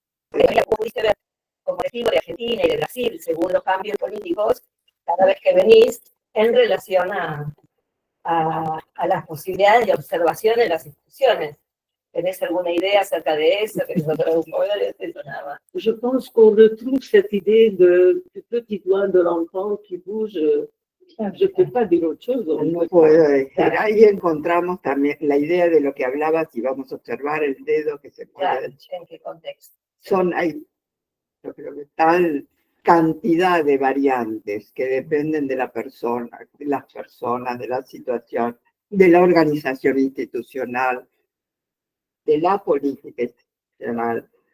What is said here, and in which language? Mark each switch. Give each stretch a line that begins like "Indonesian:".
Spanish: Pudiste ver como testigo de Argentina y de Brasil, según los cambios políticos, cada vez que venís, en relación a las posibilidades de observación en las instituciones. ¿Tenés alguna idea acerca de eso?
French: Je pense qu'on retrouve cette idée du petit doigt de l'enfant qui bouge. Je ne peux pas dire autre chose.
Spanish: no puedo decir. Ahí encontramos también la idea de lo que hablaba, si vamos a observar el dedo que se Claro, mueve. ¿en qué contexto? Hay, yo creo que tal cantidad de variantes que dependen de la persona, de las personas, de la situación, de la organización institucional, de la política institucional.